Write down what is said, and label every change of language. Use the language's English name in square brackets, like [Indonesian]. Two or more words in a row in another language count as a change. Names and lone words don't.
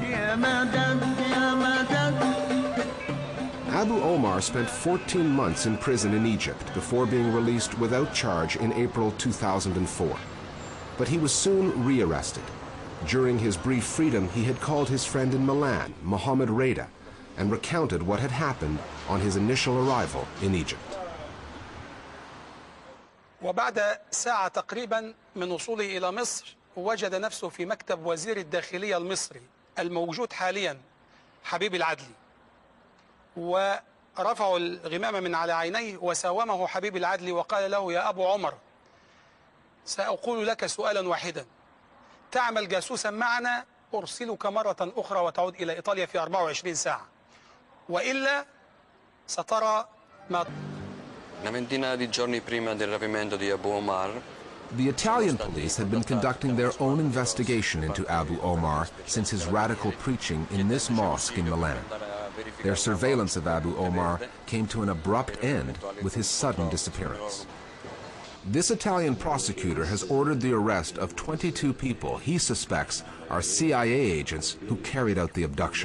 [English] Abu Omar spent 14 months in prison in Egypt before being released without charge in April 2004. But he was soon rearrested. During his brief freedom, he had called his friend in Milan, Mohammed Reda, and recounted what had happened on his initial arrival in Egypt. [Arabic] وبعد ساعة تقريبا من وصوله إلى مصر وجد نفسه في مكتب وزير الداخلية المصري الموجود حاليا حبيب العدلي، ورفعوا الغمامة من على عينيه وساومه حبيب العدلي وقال له: يا أبو عمر، سأقول لك سؤالا واحدا، تعمل جاسوسا معنا أرسلك مرة أخرى وتعود إلى إيطاليا في 24 ساعة، وإلا سترى ما. [Italian] Una ventina di giorni prima del rapimento di Abu Omar, [English] the Italian police had been conducting their own investigation into Abu Omar since his radical preaching in this mosque in Milan. Their surveillance of Abu Omar came to an abrupt end with his sudden disappearance. This Italian prosecutor has ordered the arrest of 22 people he suspects are CIA agents who carried out the abduction.